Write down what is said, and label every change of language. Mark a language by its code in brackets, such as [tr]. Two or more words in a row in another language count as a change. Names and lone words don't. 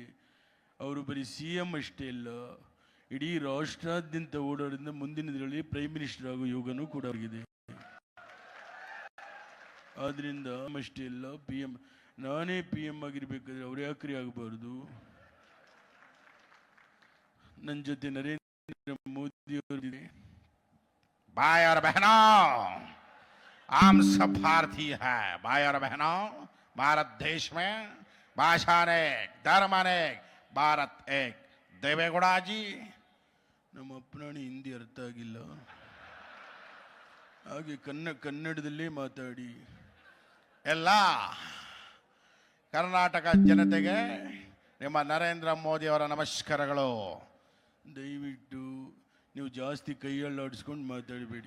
[kn] ಅವರು ಬರೀ CM ಅಷ್ಟೇ ಅಲ್ಲ, ಇಡೀ ರಾಷ್ಟ್ರಾದ್ಯಂತ ಓಡಾಡಿದ ಮುಂದಿನ ದಿನಗಳಲ್ಲಿ [en] prime minister [kn] ಆಗೋ ಯೋಗನೂ ಕೂಡ ಆಗಿದೆ. ಆದ್ರಿಂದ ಅಷ್ಟೇ ಅಲ್ಲ, PM ನಾನೇ PM ಆಗಿರ್ಬೇಕಾದ್ರೆ ಅವ್ರು ಯಾಕ್ರಿ ಆಗಬಾರ್ದು? ನನ್ನ ಜೊತೆ ನರೇಂದ್ರ ಮೋದಿ ಅವರಿದೆ. [hi] भाई और बहनों, हम सब भारतीय हैं। भाई और बहनों, भारत देश में भाषा अनेक, धर्म अनेक, भारत एक। देवेगौड़ा जी, [kn] ನಮ್ಮ ಅಪ್ಪನಾಣಿ ಹಿಂದಿ ಅರ್ಥ ಆಗಿಲ್ಲ, ಹಾಗೆ ಕನ್ನಡದಲ್ಲೇ ಮಾತಾಡಿ. ಎಲ್ಲ ಕರ್ನಾಟಕ ಜನತೆಗೆ ನಿಮ್ಮ ನರೇಂದ್ರ ಮೋದಿ ಅವರ ನಮಸ್ಕಾರಗಳು. ದಯವಿಟ್ಟು ನೀವು ಜಾಸ್ತಿ ಕೈಯಲ್ಲಾಡಿಸ್ಕೊಂಡು ಮಾತಾಡಬೇಡಿ.